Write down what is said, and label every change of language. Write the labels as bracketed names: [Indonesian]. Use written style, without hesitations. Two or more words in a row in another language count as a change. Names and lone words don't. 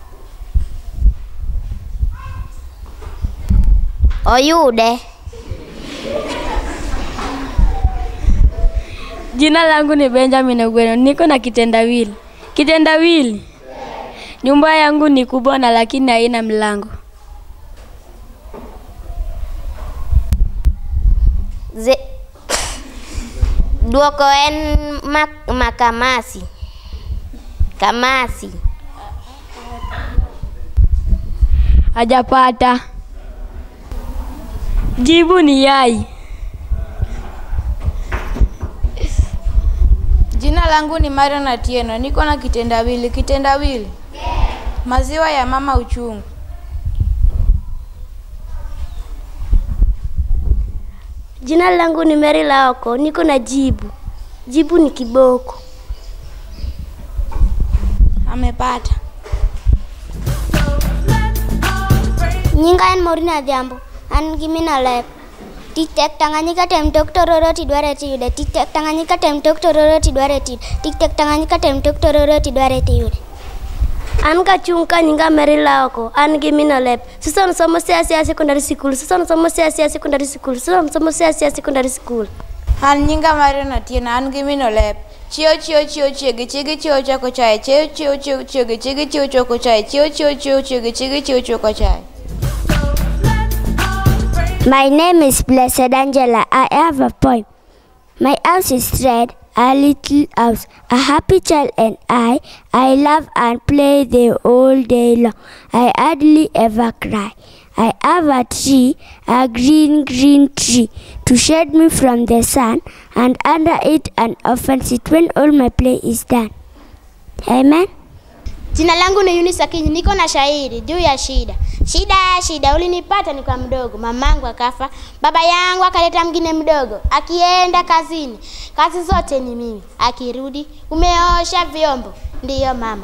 [Luo (Kenya and Tanzania)] Oyude. [Swahili] Jina langu ni Benjamin Ogweno. Niko na kitendawili. Kitendawili? Yeah. Nyumba yangu ni kubwa na lakini haina mlango. [Luo (Kenya and Tanzania)] Duoko en makamasi. [Swahili] Kamasi. Hajapata. Jibu ni yai. Jina langu ni Marion Atieno. Niko na kitendawili. Kitendawili? Yeah. Maziwa ya mama uchungu. Jina langu ni Mary Laoko. Niko na jibu. Jibu ni kiboko. Amepata. [Luo (Kenya and Tanzania)] Nyinga en Morina Odhiambo. An gi mina lep. Tik tak Tanganyika tem tok tororo tidware tiyude. Tik tak Tanganyika tem tok tororo tidware tiyude. Tik tak Tanganyika tem tok tororo tidware tiyude. An ka chung ka nyinga Merila oko. An gi Minolep. Susan somo siasia [English] secondary school. [Luo (Kenya and Tanzania)] Susan somo siasia [English] secondary school. [Luo (Kenya and Tanzania)] Susan somo siasia [English] secondary school. [Luo (Kenya and Tanzania)] An nyinga Marina Tina an gi Minolep. Chio chigi chio choko chai. Chio chigi chio choko chai. Chio chigi chio choko chai. [English] My name is Blessed Angela. I have a poem. My house is red, a little house, a happy child and I laugh and play the whole day long. I hardly ever cry. I have a tree, a green tree, to shade me from the sun, and under it an often sit when all my play is done. Amen. [Swahili] Jina langu ni Eunice Akinyi, niko na shairi juu ya shida. Shida ulinipata nikiwa mdogo, mamangu akafa, baba yangu akaleta mwingine mdogo, akienda kazini, kazi zote ni mimi. Akirudi, umeosha vyombo, ndiyo mama.